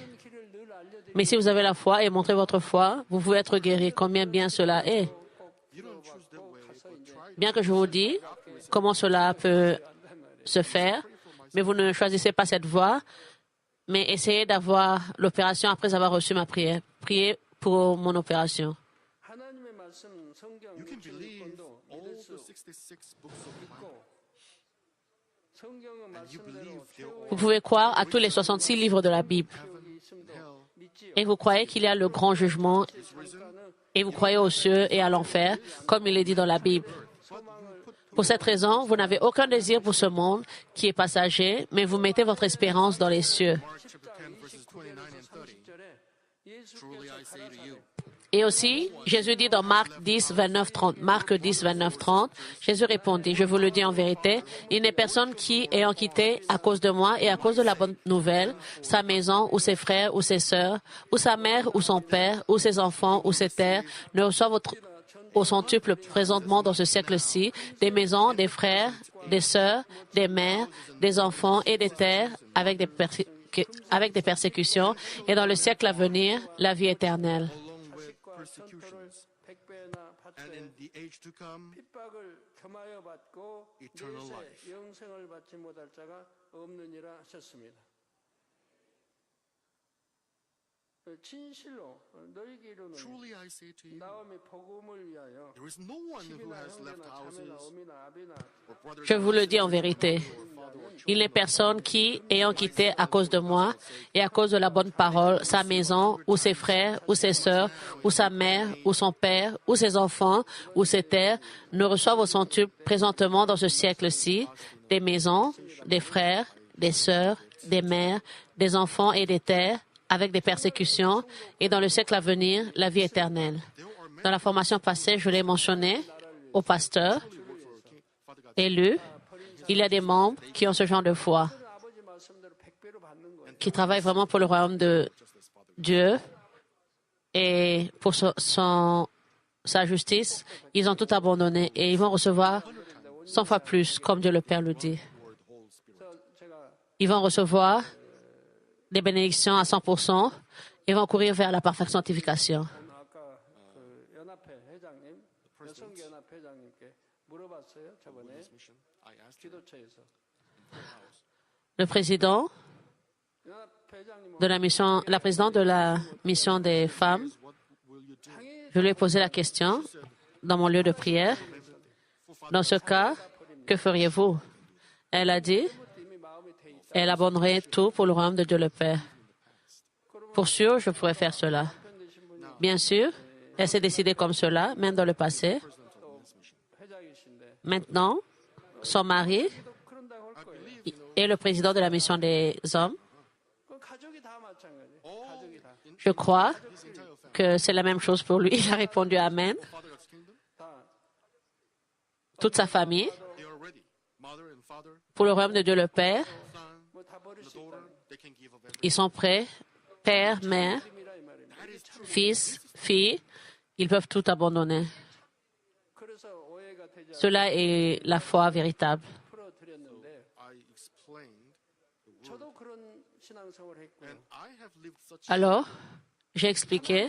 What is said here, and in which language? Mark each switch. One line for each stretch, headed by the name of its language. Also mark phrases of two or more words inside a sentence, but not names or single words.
French: Mais si vous avez la foi et montrez votre foi, vous pouvez être guéri. Combien bien cela est. Bien que je vous dis comment cela peut se faire, mais vous ne choisissez pas cette voie, mais essayez d'avoir l'opération après avoir reçu ma prière. Priez pour mon opération.
English: You can believe all the 66 books of the Bible.
French: Vous pouvez croire à tous les 66 livres de la Bible. Et vous croyez qu'il y a le grand jugement. Et vous croyez aux cieux et à l'enfer, comme il est dit dans la Bible. Pour cette raison, vous n'avez aucun désir pour ce monde qui est passager, mais vous mettez votre espérance dans les cieux.
English: Mark chapter 10, verses 29 and 30. Truly I say to you,
French: Et aussi, Jésus dit dans Marc 10, 29, 30, Marc 10, 29, 30, Jésus répondit, je vous le dis en vérité, il n'est personne qui, ayant quitté à cause de moi et à cause de la bonne nouvelle, sa maison ou ses frères ou ses sœurs, ou sa mère ou son père, ou ses enfants ou ses terres, ne reçoit au centuple présentement dans ce siècle-ci, des maisons, des frères, des sœurs, des mères, des enfants et des terres avec des persécutions, et dans le siècle à venir, la vie éternelle.
English: along with persecutions, and in the age to come,
Korean: 핍박을 겸하여 받고
English: eternal
Korean: 내세
English: life.
Korean: 영생을 받지 못할 자가 없느니라 하셨습니다. 진실로 너희에게 이르노니
English: Truly I say to you,
Korean: 나음이 복음을 위하여
English: there is no one who
Korean: 집이나
English: has left
Korean: 형제나
English: houses
Korean: 자매나 어미나 아비나
English: or brothers
French: Je
English: or
French: vous le dis en
English: sisters,
French: vérité.
English: or father or
French: Il n'est
English: children,
French: personne qui, ayant quitté à cause de moi et à cause de la bonne parole sa maison, ou ses frères, ou ses sœurs, ou sa mère, ou son père, ou ses enfants, ou ses terres, ne reçoive au centuple présentement dans ce siècle-ci des maisons, des frères, des sœurs, des mères, des enfants et des terres, avec des persécutions, et dans le siècle à venir, la vie éternelle. Dans la formation passée, je l'ai mentionné aux pasteurs élus. Il y a des membres qui ont ce genre de foi,
Korean: 아버지 말씀대로 100배로 받는 거예요.
French: qui travaillent vraiment pour le royaume de Dieu et pour sa justice. Ils ont tout abandonné et ils vont recevoir 100 fois plus, comme Dieu le Père le dit.
Korean: 제가
French: Ils vont recevoir des bénédictions à 100% et vont courir vers la parfaite sanctification.
Korean: 아까 그 연합회 회장님, 여성연합 회장님께 물어봤어요. 저번에
English: mission, I asked him,
Korean: 기도처에서
French: Le président
Korean: 연합 회장님
French: de la présidente de la mission des femmes,
English: what will you do?
French: je lui ai posé la question dans mon lieu de prière. Dans ce cas, que feriez-vous? Elle a dit,
Korean: 이미 마음이 돼 있다.
French: elle abandonnerait tout pour le royaume de Dieu le Père. Pour sûr, je pourrais faire cela. Bien sûr, elle s'est décidée comme cela, même dans le passé.
Korean: 회장이신데
French: Maintenant, son mari
Korean: 그런다고 할 거예요.
French: est le président de la mission des hommes.
Korean: 그 가족이 다 마찬가지. 가족이 다.
French: Je crois que c'est la même chose pour lui. Il a répondu Amen.
English: Father God's kingdom,
French: Toute sa famille,
English: they are ready. Mother and father,
French: pour le royaume de Dieu le Père,
English: son,
Korean: 뭐다 버릴
English: the
Korean: 수 있다.
English: daughter, they can give up everything.
French: ils sont prêts. Père, mère,
Korean: 힘이라 이 말입니다.
English: That is true.
French: fils, fille, ils peuvent tout abandonner.
Korean: 그래서 오해가 되지 않고
French: Cela est la foi véritable.
Korean: 풀어드렸는데
English: I explained the word,
Korean: 저도 그런 신앙생활을 했고
English: and I have lived such
French: Alors, j'ai expliqué